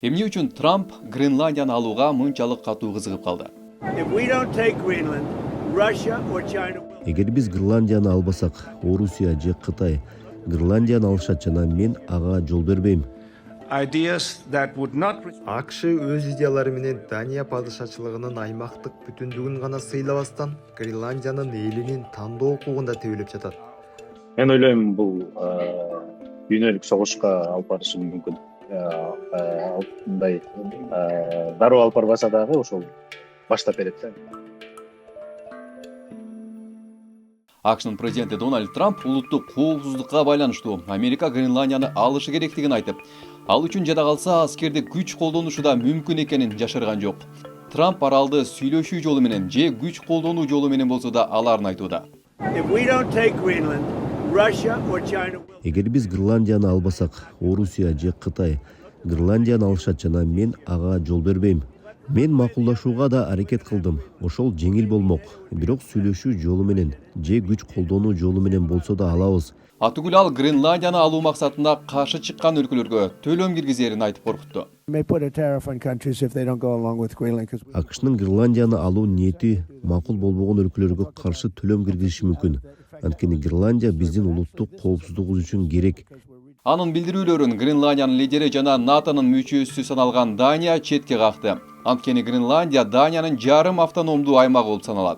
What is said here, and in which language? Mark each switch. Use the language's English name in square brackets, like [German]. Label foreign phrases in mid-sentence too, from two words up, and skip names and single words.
[Kyrgyz] Эмне үчүн Трамп Гренландияны алууга мынчалык катуу кызыгып калды? [English] If we don't take Greenland, Russia or China will. [Kyrgyz] Эгер биз Гренландияны албасак, Орусия же Кытай Гренландияны алышат жана мен ага жол бербейм. [English] Ideas that would not [Kyrgyz] АКШ өз идеялары менен Дания падышачылыгынын аймактык бүтүндүгүн гана сыйлабастан Гренландиянын элинин тандоо укугун да тебелеп жатат. Мен ойлойм бул дүйнөлүк согушка алып барышы мүмкүн. Мындай дароо алып барбаса дагы ошол баштап берет да. AQShnын президенти Дональд Трамп улуттук коопсуздукка байланыштуу Америка Гренландияны алышы керектигин айтып, ал үчүн жада калса аскердик күч колдонушу да мүмкүн экенин жашырган жок. Трамп аралды сүйлөшүү жолу менен же күч колдонуу жолу менен болсо да аларын айтууда. [English] If we don't take Greenland, Russia or China will. [Kyrgyz] Эгер биз Гренландияны албасак, Орусия же Кытай Гренландияны алышат жана мен ага жол бербейм. Мен макулдашууга да аракет кылдым. Ошол жеңил болмок. Бирок сүйлөшүү жолу менен же күч колдонуу жолу менен болсо да алабыз. Атүгүл ал Гренландияны алуу максатында каршы чыккан өлкөлөргө төлөм киргизерин айтып коркутту. [English] May put a tariff on countries if they don't go along with Greenland. [Kyrgyz] AQShnын Гренландияны алуу ниети макул болбогон өлкөлөргө каршы төлөм киргизиши мүмкүн. Анткени Гренландия биздин улуттук коопсуздугубуз үчүн керек. Анын билдирүүлөрүн Гренландиянын лидери жана НАТОнун мүчөсү саналган Дания четке какты. Анткени Гренландия Даниянын жарым автономдуу аймагы болуп саналат.